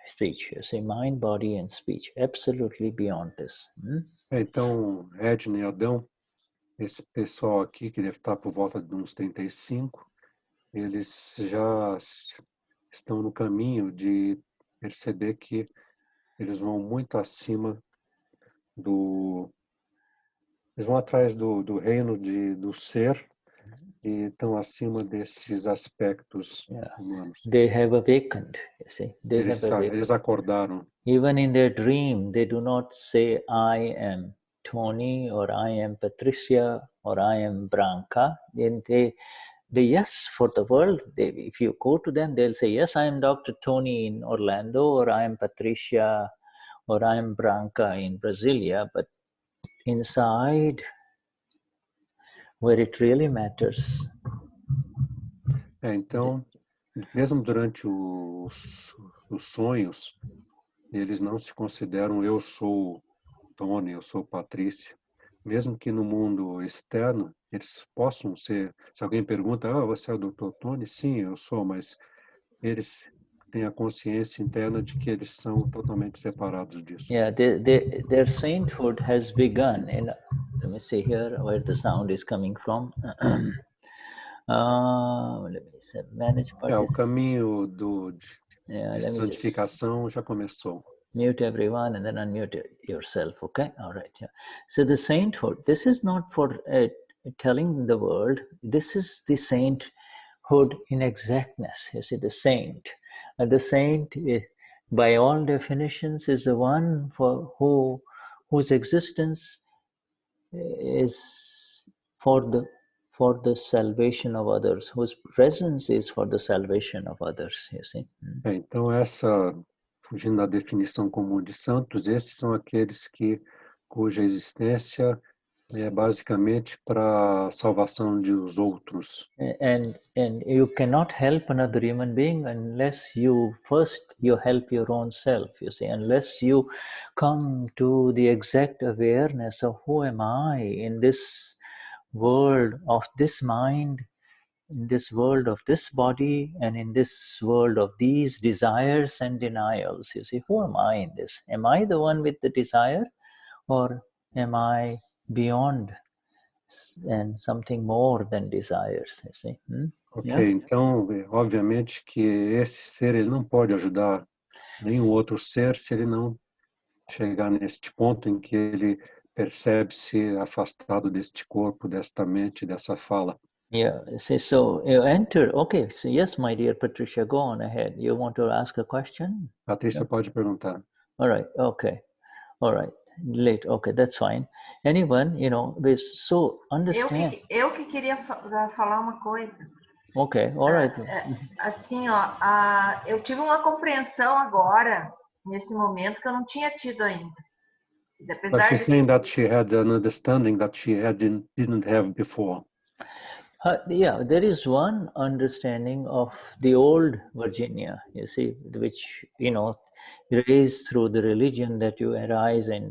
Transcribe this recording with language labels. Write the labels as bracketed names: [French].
[English] You say mind, body, and speech, absolutely beyond this. [Portuguese] Então, Edna e Adão, esse pessoal aqui, que deve estar por volta de uns 35, eles já estão no caminho de perceber que eles vão muito acima eles vão atrás do reino do ser e estão acima desses aspectos [English] Yeah. [Portuguese] humanos. [English] They have awakened, you see. They have awakened. [Portuguese] Eles acordaram. [English] Even in their dream, they do not say, I am Tony, or I am Patricia, or I am Branca. Then they yes, for the world, if you go to them, they'll say, yes, I am Dr. Tony in Orlando, or I am Patricia, or I am Branca in Brasilia. But inside, where it really matters. [Portuguese] Então, mesmo durante os sonhos, eles não se consideram eu sou Tony, eu sou Patrícia. Mesmo que no mundo externo, eles possam ser... Se alguém pergunta, você é o Dr. Tony? Sim, eu sou, mas eles têm a consciência interna de que eles são totalmente separados disso. [English] Yeah, their sainthood has begun. Let me see here where the sound is coming from. Let me see, manage button. [Portuguese] O caminho de santificação já começou. [English] Mute everyone and then unmute yourself, okay? All right, yeah. So the sainthood, this is not for telling the world, this is the sainthood in exactness. You see, the saint. And the saint, by all definitions, is the one whose existence is for the salvation of others, whose presence is for the salvation of others, you see. [Portuguese] Então, fugindo da definição comum de santos, esses são aqueles cuja existência é basicamente para a salvação dos outros. [English] And you cannot help another human being unless you help your own self, you see, unless you come to the exact awareness of who am I in this world of this mind, in this world of this body, and in this world of these desires and denials. You see, who am I in this? Am I the one with the desire, or am I beyond and something more than desires? You see? Ok, Yeah? [Portuguese] então, obviamente que esse ser ele não pode ajudar nenhum outro ser se ele não chegar neste ponto em que ele percebe-se afastado deste corpo, desta mente, dessa fala. [English] Yeah, see, so you enter. Okay, so yes, my dear Patricia, go on ahead. You want to ask a question? [Portuguese] Patrícia pode perguntar. [English] All right, okay. All right, late, okay, that's fine. Anyone, so understand. [Portuguese] Eu que queria falar uma coisa. [English] Okay, all right. [Portuguese] Assim, eu tive uma compreensão agora, nesse momento, que eu não tinha tido ainda. [English] But she's saying that she had an understanding that she didn't have before. Yeah, there is one understanding of the old Virginia, you see, which, raised through the religion that you arise in.